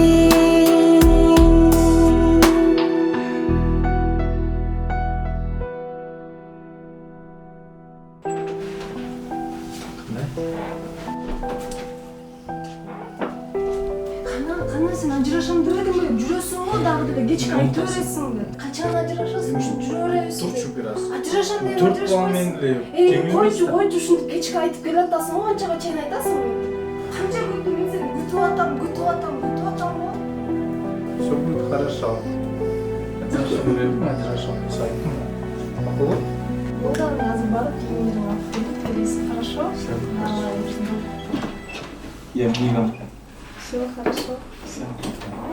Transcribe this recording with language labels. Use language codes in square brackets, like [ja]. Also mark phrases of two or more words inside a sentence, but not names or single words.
[ky] Кана сен ажырашам деп элең эле жүрөсүң го, дагы деле кечке айтып бересиң да. Качан ажырашасың, ушинтип жүрө беребиз. Турчу бир аз. Ажырашам деп Турт балмен эле. койчу ушинтип кечке айтып келе атасың го, канчага чейин айтасың? Канча күндү мен сени күтүп атам го. [ru] Всё будет хорошо. [ky] Ажырашам берем, ажырашам сайын. Макулбу? Одан азыр барып кийимдериңди алып келесиң, [ru] хорошо? Всё. [ky] Давай, ушундай. [ru] Я мигом. Всё хорошо. Всё.